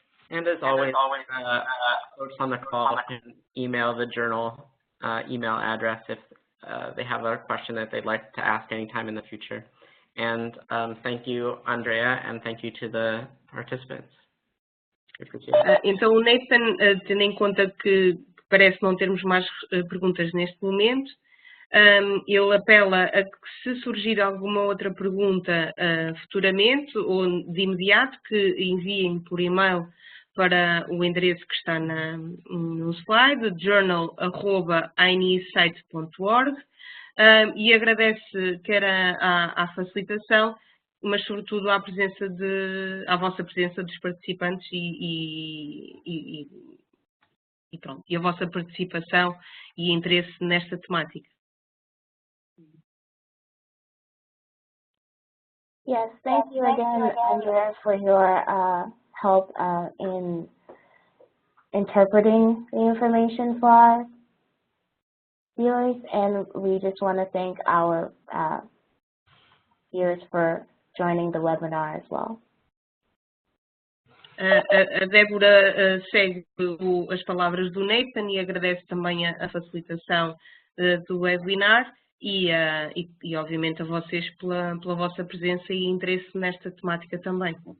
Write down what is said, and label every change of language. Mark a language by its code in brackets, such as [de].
[en] And as always, folks on the call can email the journal email address if they have a question that they'd like to ask anytime in the future. And thank you, Andrea, and thank you to the participants. [pt] Então, o Nathan, tendo em conta que parece não termos mais perguntas neste momento, ele apela a que, se surgir alguma outra pergunta futuramente ou de imediato, que enviem por e-mail para o endereço que está no slide, journal@inesite.org, e agradece quer à facilitação, mas sobretudo à vossa presença dos participantes e pronto, e a vossa participação e interesse nesta temática. [en] Yes, thank you again, Andrea, for your help in interpreting the information for our viewers, and we just want to thank our viewers for joining the webinar as well. [pt] A Débora segue as palavras do Nathan e agradece também a facilitação do webinar e obviamente a vocês pela vossa presença e interesse nesta temática também.